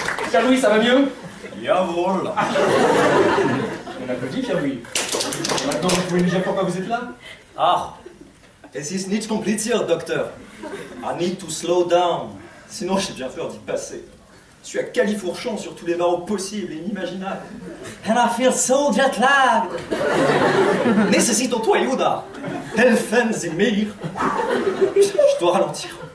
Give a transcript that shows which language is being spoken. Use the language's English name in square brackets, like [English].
[French] Pierre-Louis, ça va mieux? [German] Jawohl. [French] On applaudit Pierre-Louis. Maintenant, vous pouvez nous dire pourquoi vous êtes là? [German] Ah, es ist nicht kompliziert, docteur. [English] I need to slow down. [French] Sinon, j'ai bien peur d'y passer. Je suis à califourchon sur tous les barreaux possibles et inimaginables. [English] And I feel so jet lagged. [Spanish] Necesito tu ayuda. [German] Helfen Sie mir. [French] Je dois ralentir.